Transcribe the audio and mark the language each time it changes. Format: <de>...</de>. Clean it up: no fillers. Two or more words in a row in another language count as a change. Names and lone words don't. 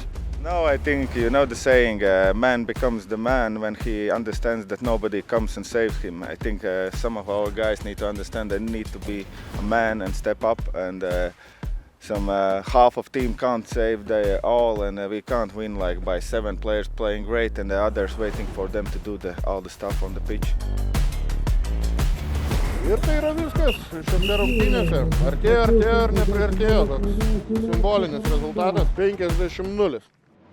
<en>No, I think you know the saying, man becomes the man when he understands that nobody comes and saves him. I think some of our guys need to understand they need to be a man and step up, and some half of team can't save they all, and we can't win like by 7 players playing great and the others waiting for them to do all the stuff on the pitch.</en> <lt>Ir tai yra viskas šiame rungtynėse. Artėjo ir nepriartėjo. Toks simbolinis rezultatas 50-0.</lt>